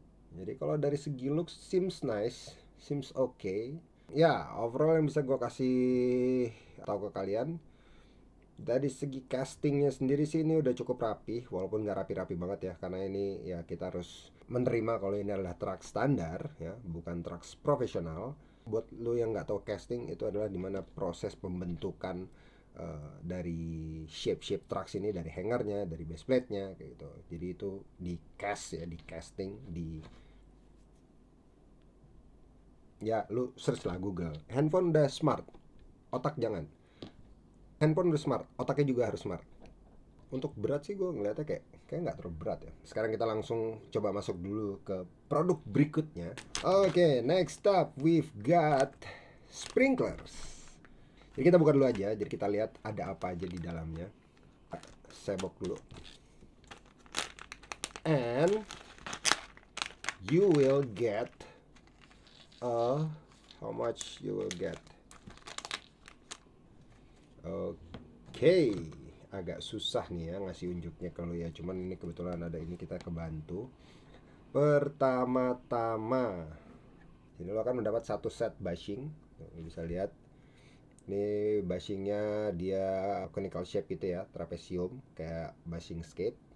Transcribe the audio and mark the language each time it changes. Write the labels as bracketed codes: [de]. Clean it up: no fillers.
[id] Jadi kalau dari segi [en] looks seems nice, seems okay. [id] Ya, overall yang bisa gue kasih tahu ke kalian, dari segi castingnya sendiri sih ini udah cukup rapi, walaupun nggak rapi-rapi banget ya, karena ini ya kita harus menerima kalau ini adalah Trax standar ya, bukan Trax profesional. Buat lo yang nggak tahu casting, itu adalah dimana proses pembentukan dari shape trucks ini, dari hangernya, dari base plate-nya kayak gitu. Jadi itu di cast ya, di casting, di ya lu search lah Google. Handphone udah smart, otak jangan. Handphone udah smart, otaknya juga harus smart. Untuk berat sih gue ngeliatnya kayak nggak terlalu berat ya. Sekarang kita langsung coba masuk dulu ke produk berikutnya. [en] Oke, next up we've got sprinklers. [id] Jadi kita buka dulu aja, jadi kita lihat ada apa aja di dalamnya. Sebok dulu. [en] And you will get how much you will get. [id] Oke, agak susah nih ya ngasih unjuknya kalau ya, cuman ini kebetulan ada ini, kita kebantu. Pertama-tama ini lo akan mendapat satu set bushing. Lo bisa lihat ini bushingnya, dia conical shape gitu ya, trapesium kayak bushing skate.